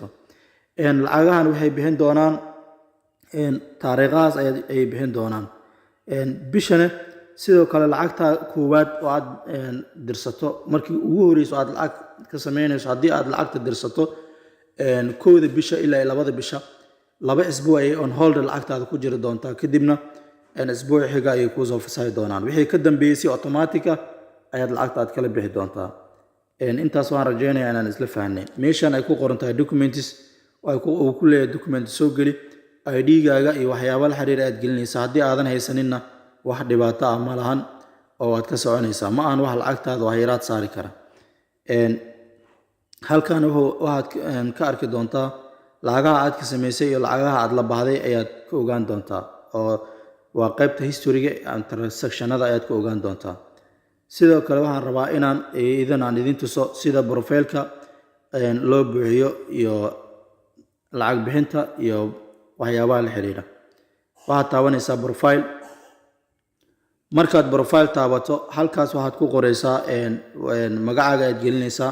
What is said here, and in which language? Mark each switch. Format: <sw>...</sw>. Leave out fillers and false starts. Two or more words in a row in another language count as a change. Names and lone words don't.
<so>lacagahan waxay bixin doonaan taariikhahaas ay bixin doonaan. bishana sidoo kale lacagta koowaad oo aad dirsato markii ugu horeyso aad lacag ka sameynayso haddii aad lacagta dirsato 1 bisha ilaa 2 bisha 2 isbuuc ay</so> <en>on hold</en> <so>lacagtaada ku jiri doontaa. kadibna isbuuc xiga ay ku soo fasaxi doonaan. wixii ka dambeeyay si automatic ah ayaad lacagta aad kala bixi doontaa. intaas waan rajeynayaa inaan isla fahnay. meeshan ay ku qoran tahay documents oo ku leeyahay document soo geli ID-gaaga iyo waxyaabo la xiriir aad gelinaysa. haddii aadan haysaninna wax dhibaato ah ma lahan oo aad ka soconaysaa. ma aan wax lacagtaada waxyaraad saari kara. halkan waxaad ka arki doontaa lacagaha aad ka sameysay iyo lacagaha aad la bahday ayaad ka ogaan doontaa oo waa qaybta history-ga and transactionada ayaad ka ogaan doontaa. sidoo kale waxaan rabaa inaan idin tuso sida profile-ka loo buuxiyo iyo lacag bixinta iyo waxyaabaha la xiriira. waxaad taabanaysaa profile. markaad profile taabato halkaas waxaad ku qoraysaa magacaaga aad gelinaysaa.</so>